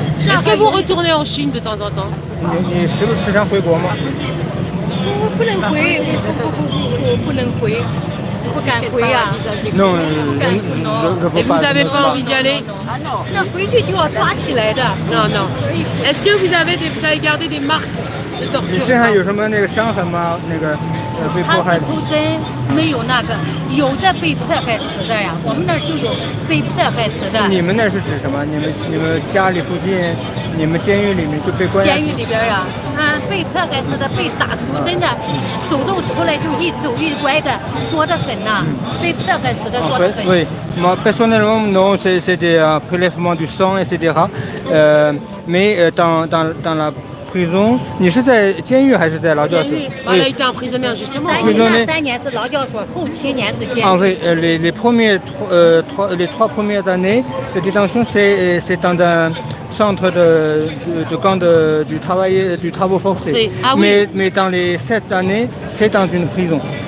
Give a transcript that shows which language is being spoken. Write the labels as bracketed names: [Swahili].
[French] Est-ce que vous retournez en Chine de temps en temps? [Chinese] 你时常回国吗？不能回，不能回，不敢回啊。 [French] Non, je Et vous n'avez pas envie d'y aller? [Chinese] 那回去就要抓起来的。 [French] Non, non. Est-ce que vous avez gardé des marques de [Chinese] 你 [French] torture? [Chinese] 身上有什么那个伤痕吗？那个被迫害他是？抽针，没有那个，有的被迫害死的呀。我们那儿就有被迫害死的。你们那是指什么？你们家里附近，你们监狱里面就被关押？监狱里边呀，被迫害死的，被打毒针的，走路出来就一走一歪的，多得很呐。被迫害死的 [French] En [Chinese] 多得 [French] fait, [Chinese] 很。 [French] oui. Moi, personnellement, non, c'est des prélèvements du sang, etc. Mais dans la prison, [Chinese] 你是在监狱还是在劳教所？监狱。 [French] Elle a été emprisonnée injustement. [Chinese] 3年是劳教所，后7年是监 [French] En [Chinese] 狱。 [French] fait, les 3 premières années de détention, c'est dans un centre de camp du travaux forcés. Ah oui. Mais dans les 7 années, c'est dans une prison.